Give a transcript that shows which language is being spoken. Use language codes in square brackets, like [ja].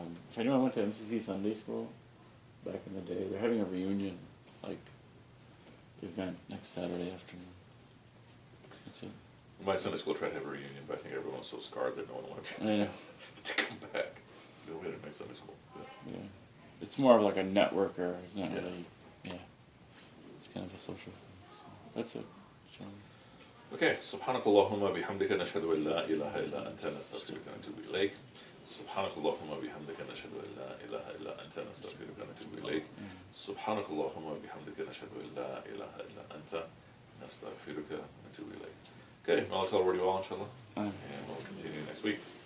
[en] If anyone went to MCC Sunday School back in the day, they're having a reunion, like, event next Saturday afternoon. That's it. My Sunday school tried to have a reunion, but I think everyone was so scarred that no one wanted I know. to come back. You know, we had a nice Sunday school. Yeah. Yeah. It's more of like a networker. It's not Yeah. really, yeah. It's kind of a social thing. So that's it. Shalom. [ar] Okay, سبحانك اللهم بحمدك نشهد أن لا إله إلا أنت نستغفرك ونتوب إليك. سبحانك اللهم بحمدك نشهد أن لا إله إلا أنت نستغفرك ونتوب إليك. سبحانك اللهم بحمدك نشهد أن لا إله إلا أنت نستغفرك ونتوب إليك. [en] Okay, I'll tell you all, inshallah. And we'll continue next week.